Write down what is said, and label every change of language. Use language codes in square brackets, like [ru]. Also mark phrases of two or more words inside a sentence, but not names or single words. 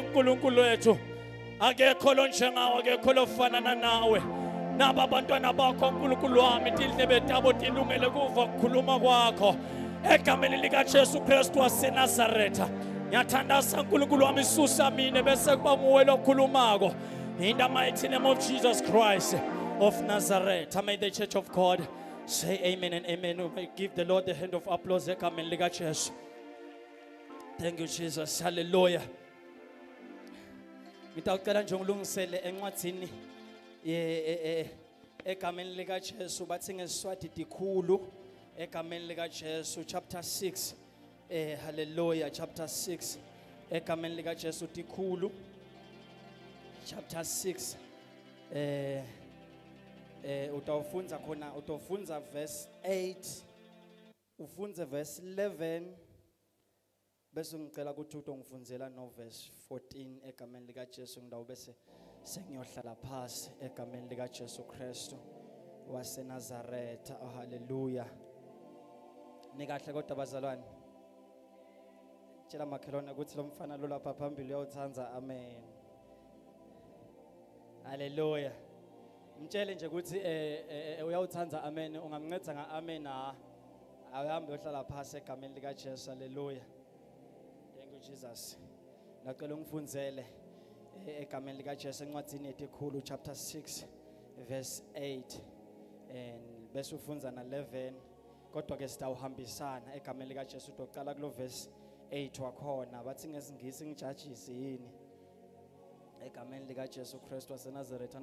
[ss] uNkulunkulu wethu akekho lo njengawe, akekho lofanana nawe. Naba abantwana bakho uNkulunkulu wami indlebe zabo zilungele kuva ukukhuluma kwakho egameni likaJesu Kristu waseNazaretha. Ngiyathandaza uNkulunkulu wami, susa mina bese kuba nguwe lokhulumako. [en] In the mighty name of Jesus Christ of Nazareth. May the church of God say amen and amen. We give the Lord the hand of applause [ss] egameni likaJesu. [en] Thank you Jesus. Hallelujah. [ss] Ngitawucela nje ngilungisele encwadzini egameni likaJesu bathi ngeSiswati dikhulu egameni likaJesu chapter 6. Hallelujah, chapter 6 egameni likaJesu dikhulu chapter 6. Utawufunza khona, utawufunza verse 8 ufunze verse 11 bese ngicela ukuthi utongifunzela no verse 14 egameni likaJesu. Ngidawu bese sengiyohlala phasi egameni likaJesu Kristu waseNazaretha. Hallelujah. Nikahle kodwa bazalwane, tshela makhelwane ukuthi lo mfana lo lapha phambili uyawuthanza. Amen. Hallelujah. Mtshele nje ukuthi uyawuthanza. Amen. Ungamnceda nga amen. Ahambe uyohlala phasi egameni likaJesu. [en] Hallelujah. Thank you Jesus. [ss] Ngicela ungifunzele egameni likaJesu encwadini yetikhulu chapter 6 verse 8 and bese ufunza na 11 kodwa ke sitawuhambisana egameni likaJesu. Uqala kulo verse 8 wakhona bathi ngesingisi ngijudges yini egameni likaJesu Kristu waseNazaretha.